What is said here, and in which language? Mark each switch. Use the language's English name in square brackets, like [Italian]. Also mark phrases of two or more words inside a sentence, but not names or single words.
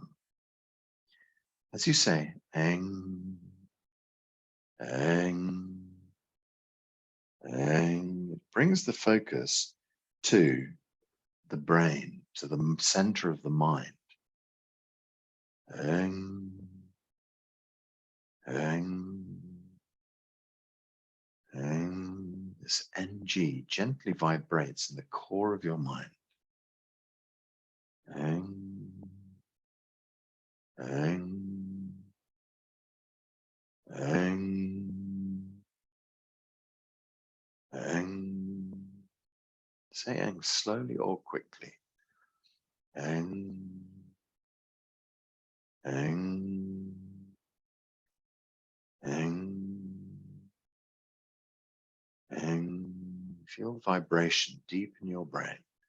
[English] As you say eng, eng, eng, it brings the focus to the brain, to the center of the mind. Eng, eng, eng. This NG gently vibrates in the core of your mind. Eng, eng, eng, eng. Say eng slowly or quickly. Eng, eng, eng, eng. Feel vibration deep in your brain.